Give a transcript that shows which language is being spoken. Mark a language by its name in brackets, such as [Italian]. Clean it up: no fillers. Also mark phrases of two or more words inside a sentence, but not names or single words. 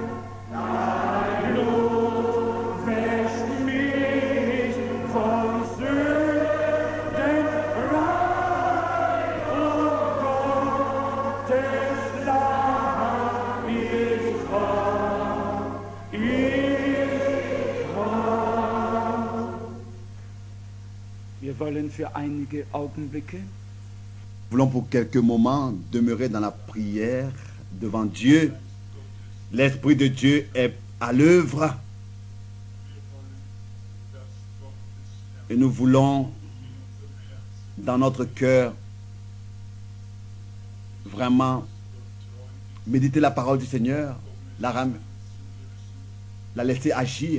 [German] Dein Blut wäscht mich von Sünden rein, Gottes Lamm, ich komm, ich komm. Wir wollen für einige Augenblicke [French] Nous voulons pour quelques moments demeurer dans la prière devant Dieu. L'Esprit de Dieu est à l'œuvre. Et nous voulons, dans notre cœur, vraiment méditer la parole du Seigneur, la laisser agir.